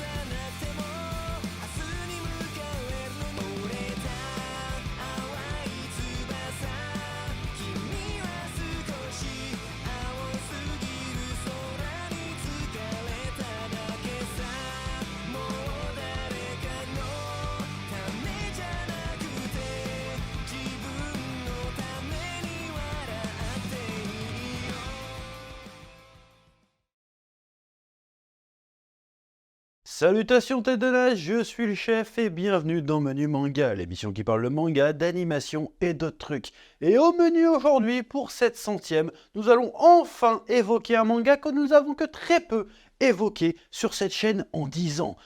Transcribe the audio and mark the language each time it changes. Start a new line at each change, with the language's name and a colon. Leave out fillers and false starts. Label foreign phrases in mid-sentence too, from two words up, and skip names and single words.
Japanese: なくても明日に向かえるのに折れた淡い翼君は少し青すぎる空に疲れただけさもう誰かのためじゃなくて自分のために笑っていいよ
French: Salutations tête de nage, je suis le chef et bienvenue dans Menu Manga, l'émission qui parle de manga, d'animation et d'autres trucs. Et au menu aujourd'hui, pour cette 100e, nous allons enfin évoquer un manga que nous avons que très peu évoqué sur cette chaîne en 10 ans.